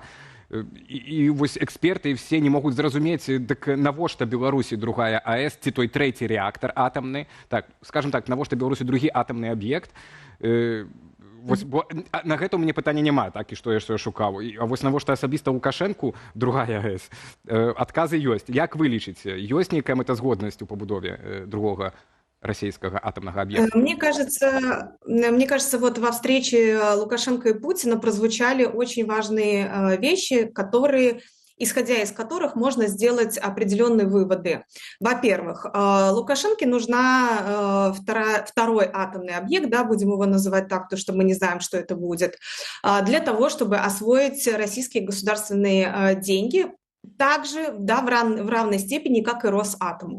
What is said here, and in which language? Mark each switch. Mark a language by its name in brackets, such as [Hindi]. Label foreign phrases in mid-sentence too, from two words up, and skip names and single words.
[Belarusian] І вось эксперты все не могуць зразумець, дык навошта Беларусі другая АЭС, ці той трэці рэактар атамны, так, скажем так, навошта Беларусі другі атамны аб'ект. Вось, бо на гэта ў мяне пытання няма, так, і што я шукаў. А вось навошта асабіста Лукашэнку другая АЭС? Адказы ёсць. Як вы лічыце, ёсць нейкая мэтазгоднасць у пабудове другога [Russian] российского атомного объекта? Мне кажется, вот во встрече Лукашенко и Путина прозвучали очень важные вещи, которые, исходя из которых можно сделать определенные выводы. Во-первых, Лукашенко нужна второй атомный объект, да, будем его называть так, потому что мы не знаем, что это будет, для того, чтобы освоить российские государственные деньги, также, да, в равной степени, как и Росатому.